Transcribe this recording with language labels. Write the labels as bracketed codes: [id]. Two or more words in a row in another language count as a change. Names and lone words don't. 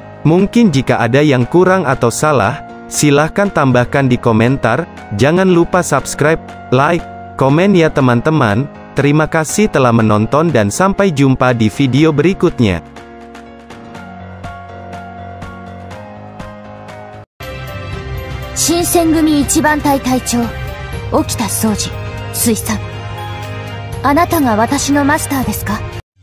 [id] Mungkin jika ada yang kurang atau salah, silahkan tambahkan di komentar. Jangan lupa subscribe, like, komen ya teman-teman. Terima kasih telah menonton dan sampai jumpa di video berikutnya. [ja] Shinsengumi 一番隊隊長、沖田総司、水産。あなたが私のマスターですか？